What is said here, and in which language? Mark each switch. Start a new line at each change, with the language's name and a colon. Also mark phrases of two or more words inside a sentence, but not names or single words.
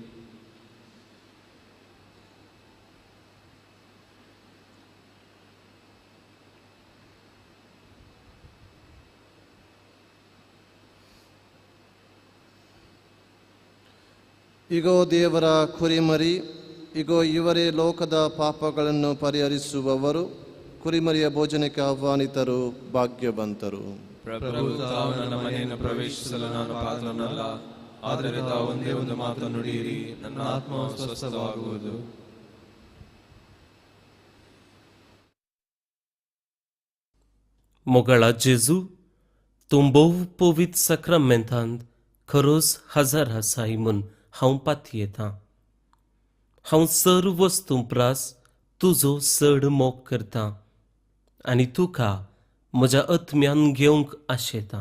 Kannada: ಇಗೋ ದೇವರ ಕುರಿಮರಿ, ಇಗೋ ಇವರೇ ಲೋಕದ ಪಾಪಗಳನ್ನು ಪರಿಹರಿಸುವವರು. ಕುರಿಮರಿಯ ಭೋಜನಕ್ಕೆ ಆಹ್ವಾನಿತರು ಭಾಗ್ಯವಂತರು. ಪ್ರಭು, ತಾವು ನನ್ನ ಮನೆಯನ್ನು ಪ್ರವೇಶಿಸಲು ನಾನು ಪಾತ್ರನಲ್ಲ, ಆದ್ದರಿಂದ ಒಂದೇ ಒಂದು ಮಾತು ನುಡಿಯಿರಿ, ನನ್ನ ಆತ್ಮವು ಸ್ವಸ್ಥವಾಗುವುದು.
Konkani: मोगळा जेजू, तूं भोव पवित्र सक्रामेंतांत खरोच हजर आसाय म्हूण हांव पातयेतां. हांव सर्व वस्तू प्रास तुजो चड मोग करतां आनी तुका म्हज्या आत्म्यान घेवंक आशेतां.